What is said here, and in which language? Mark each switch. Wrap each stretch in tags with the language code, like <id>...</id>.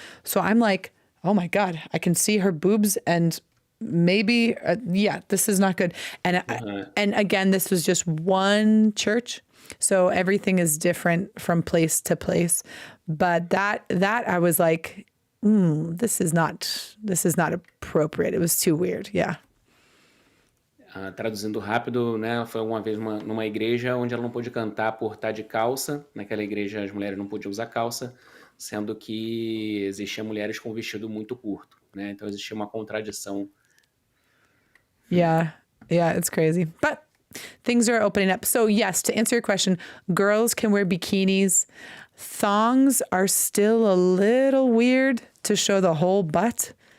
<en>So I'm like, oh my God, I can see her boobs, and maybe, this is not good. And and again, this was just one church. So everything is different from place to place. But that I was like, this is not appropriate. It was too weird. Yeah.</en> <pt>Traduzindo rápido, né, foi uma vez numa igreja onde ela não pôde cantar por estar de calça. Naquela igreja as mulheres não podiam usar calça, sendo que existiam mulheres com vestido muito curto, né? Então existia uma contradição.</pt> <en>Yeah, it's crazy. But things are opening up. So yes, to answer your question, girls can wear bikinis. Thongs are still a little weird to show the whole butt.</en>